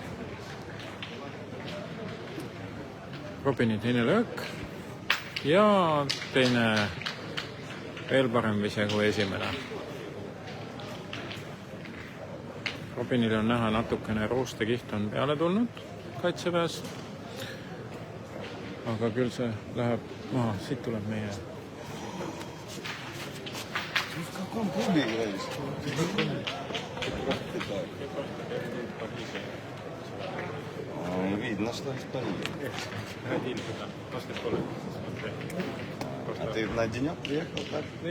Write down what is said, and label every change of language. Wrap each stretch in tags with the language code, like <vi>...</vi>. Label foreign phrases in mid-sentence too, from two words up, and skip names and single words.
<et>Robini teine löök ja teine veel parem vise kui esimene. Robinil on näha natukene roostekiht on peale tulnud kaitseväes. Aga küll see läheb maha, siit tuleb meie.</et> <ru>В каком клубе играешь? Видно, что из Парижа. А ты на денек приехал, так?</ru>